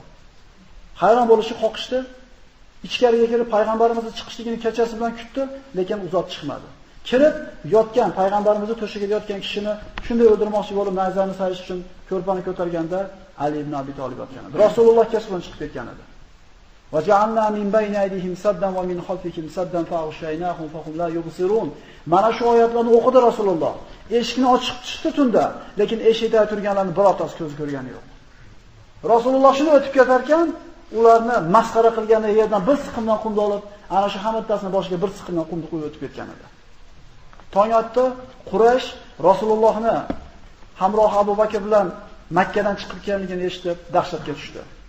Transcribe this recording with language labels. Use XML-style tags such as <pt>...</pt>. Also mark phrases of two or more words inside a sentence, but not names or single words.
<uz>Hayron bo'lishib qoqishdi. Ichkariga kirib payg'ambarimizni chiqishligini kechasi bilan kutdi, lekin uzoq chiqmadi. Kirib yotgan payg'ambarimizni to'shagida yotgan kishini shunday o'ldirmoqchi bo'lib nayzani sayish uchun ko'rpani ko'targanda Ali ibn Abi Talib yotgan edi. Rasululloh kasbidan chiqib ketgan edi.</uz> <ar>وَجَعَلْنَا مِنْ بَيْنِ أَيْدِيهِمْ سَدًّا وَمِنْ خَلْفِهِمْ سَدًّا فَأَغْشَيْنَاهُمْ فَهُمْ لَا يُبْصِرُونَ.</ar> <uz>Mana shu oyatlarni o'qidi Rasululloh. Eshikni ochib chiqdi tunda, lekin eshikda turganlarning birortasi ko'z ko'rgani yo'q. Rasululloh shuni o'tib ketar ekan, ularni masxara qilganda yerdan bir siqimdan qumni olib, ana shu hammattasini boshiga bir siqimdan qumni qo'yib o'tib ketgan edi. Tong otdi, Quraysh Rasulullohni hamroh Abu Bakr bilan Makka dan chiqib kelganligini eshitib dahshatga tushdi.</uz>